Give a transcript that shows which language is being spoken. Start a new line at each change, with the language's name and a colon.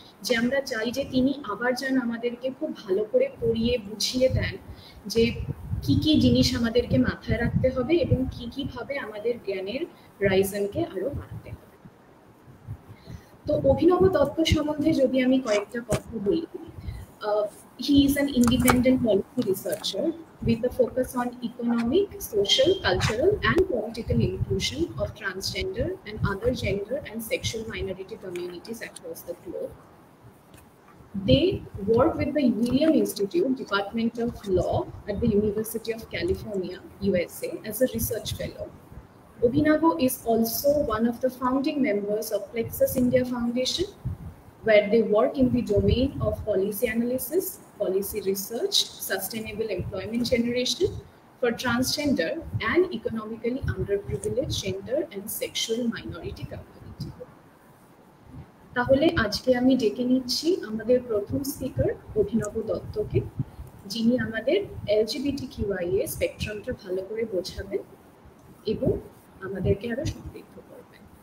Bangla: যে আমরা চাই যে তিনি আবার যেন আমাদেরকে খুব ভালো করে পড়িয়ে বুঝিয়ে দেন যে কি কি জিনিস আমাদেরকে মাথায় রাখতে হবে এবং কি কি ভাবে আমাদের জ্ঞানের রাইজনকে আরো বাড়াতে হবে। তো অভিনব দত্ত সম্বন্ধে যদি আমি কয়েকটা কথা বলি,
English: he is an independent policy researcher with a focus on economic, social, cultural, and political inclusion of transgender and other gender and sexual minority communities across the globe. They work with the William Institute, Department of Law at the University of California, USA, as a research fellow. Obhinabo is also one of the founding members of Plexus India Foundation, where they work in the domain of policy analysis, policy research, sustainable employment generation for transgender and economically underprivileged gender and sexual minority community.
Bangla: তাহলে আজকে আমি ডেকে নিচ্ছি আমাদের প্রথম speaker অভিনব দত্তকে, যিনি আমাদের LGBTQIA স্পেকট্রামটা ভালো করে বোঝাবেন এবং আমাদেরকে আরো সমৃদ্ধ করবেন।